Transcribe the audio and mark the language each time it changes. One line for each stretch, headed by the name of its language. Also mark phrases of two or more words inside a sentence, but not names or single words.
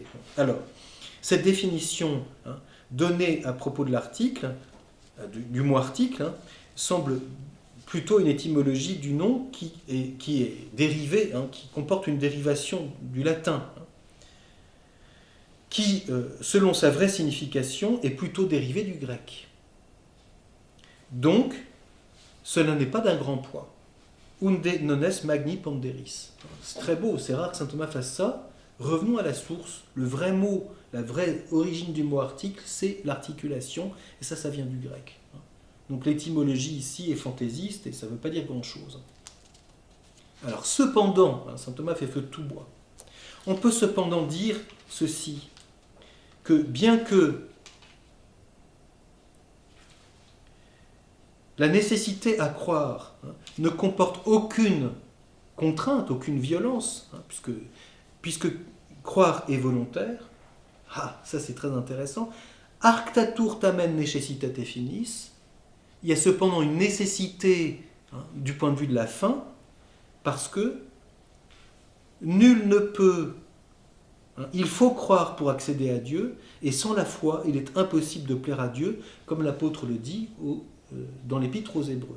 French: Alors, cette définition donnée à propos de l'article, du mot article, semble plutôt une étymologie du nom qui est dérivé, qui comporte une dérivation du latin, qui, selon sa vraie signification, est plutôt dérivé du grec. Donc, cela n'est pas d'un grand poids.
Latin: Unde non est magni ponderis.
French: C'est très beau, c'est rare que saint Thomas fasse ça. Revenons à la source. Le vrai mot, la vraie origine du mot article, c'est l'articulation, et ça vient du grec. Donc l'étymologie ici est fantaisiste, et ça ne veut pas dire grand-chose. Alors, cependant, saint Thomas fait feu de tout bois. On peut cependant dire ceci, que bien que la nécessité à croire ne comporte aucune contrainte, aucune violence, puisque croire est volontaire. Ça c'est très intéressant.
Latin: Arctatur tamen necessitate finis.
French: Il y a cependant une nécessité du point de vue de la fin, parce que nul ne peut, il faut croire pour accéder à Dieu, et sans la foi, il est impossible de plaire à Dieu, comme l'apôtre le dit dans l'Épître aux Hébreux.